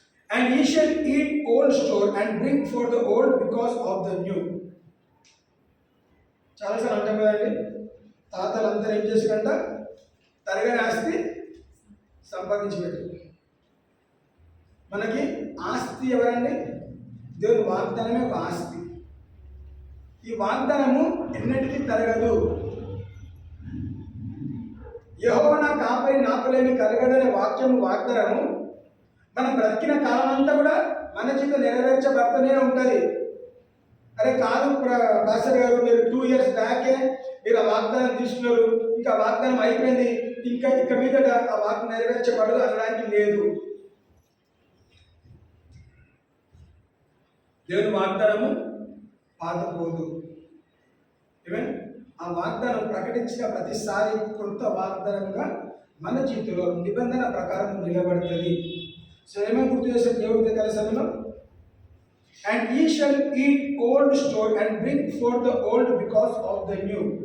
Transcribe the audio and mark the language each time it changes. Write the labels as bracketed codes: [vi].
[en] And ye shall eat old store and bring forth the old because of the new. [te] చాలాసార్లు అంటాం కదండి, తాతలందరూ ఏం చేసినట్ట? తరగని ఆస్తి సంపాదించి పెట్టు. మనకి ఆస్తి ఎవరండి? దేవుని వాగ్దానమే ఒక ఆస్తి. ఈ వాగ్దానము ఎన్నటికీ తరగదు. యెహోవా నా కాపరి, నాకు లేమి కలగదనే వాగ్దానము మనం బ్రతికిన కాలం అంతా కూడా మన జీవితం నెరవేర్చబడుతూనే ఉంటుంది. అరే కాదు పాస్టర్ గారు, మీరు 2 years బ్యాకే మీరు ఆ వాగ్దానం తీసుకున్నారు, ఇంకా వాగ్దానం అయిపోయింది, ఇంకా మీదట ఆ వాగ్దానం నెరవేర్చబడదు అనడానికి లేదు. దేవుని వాగ్దానము పాతపోదు. ఈవెన్ ఆ వాగ్దానం ప్రకటించిన ప్రతిసారి కొత్త వాగ్దానంగా మన జీవితంలో నిబంధన ప్రకారం నిలబడుతుంది. సో ఏమైనా గుర్తు చేసే దేవుడి దగ్గర సమయంలో, and [en] ye shall eat old store and bring forth the old because of the new.